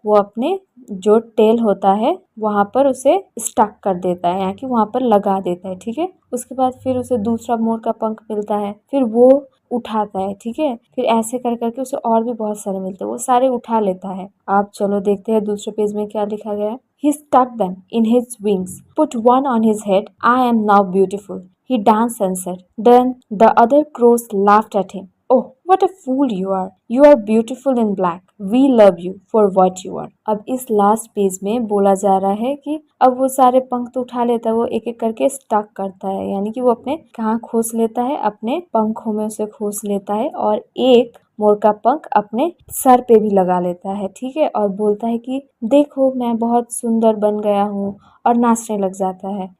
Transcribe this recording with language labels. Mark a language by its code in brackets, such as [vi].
[hi] वो अपने जो टेल होता है वहां पर उसे स्टक कर देता है, यानी कि वहां पर लगा देता है। ठीक है, उसके बाद फिर उसे दूसरा मोर का पंख मिलता है, फिर वो उठाता है। ठीक है, फिर ऐसे कर करके उसे और भी बहुत सारे मिलते हैं, वो सारे उठा लेता है। आप चलो देखते हैं दूसरे पेज में क्या लिखा गया है। [en] He stuck them in his wings, put one on his head. I am now beautiful, he danced and said. Then the other crows laughed at him. Oh, what a fool you are! You are beautiful in black. We love you for what you are. [hi] अब इस last page में बोला जा रहा है कि अब वो सारे पंख तो उठा लेता है, वो एक एक करके स्टक करता है, यानी कि वो अपने कहाँ खोस लेता है? अपने पंखों में उसे खोस लेता है और एक मोर का पंख अपने सर पे भी लगा लेता है। ठीक है, और बोलता है कि देखो मैं बहुत सुंदर बन गया हूँ, और नाचने लग जाता है।